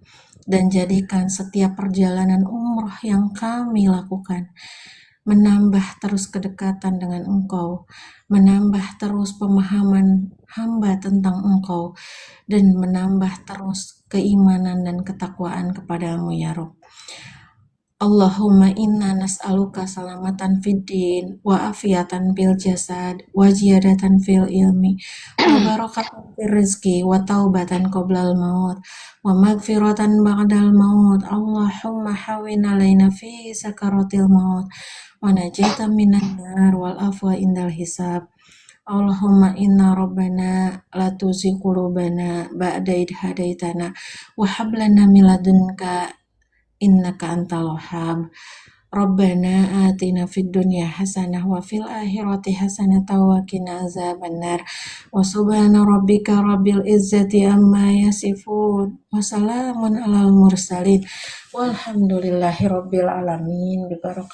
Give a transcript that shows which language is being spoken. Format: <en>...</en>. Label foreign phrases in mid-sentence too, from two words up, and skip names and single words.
<id>Dan jadikan setiap perjalanan umroh yang kami lakukan menambah terus kedekatan dengan Engkau, menambah terus pemahaman hamba tentang Engkau, dan menambah terus keimanan dan ketakwaan kepadamu</id> <ar>يا رب. اللهم إنا نسألك سلامة في الدين وعافية في الجسد وزيادة في العلم وبركة في الرزق وتوبة قبل الموت ومغفرة بعد الموت. اللهم هون علينا في سكرات الموت ونجاة من النار والعفو عند الحساب. اللهم إنا ربنا لا تزغ قلوبنا بعد إذ هديتنا وهب لنا من لدنك إنك أنت الوهاب. ربنا آتنا في الدنيا حسنة وفي الآخرة حسنة وقنا عذاب النار. وسبحان ربك رب العزة عما يصفون وسلام على المرسلين والحمد لله رب العالمين. Bi</ar>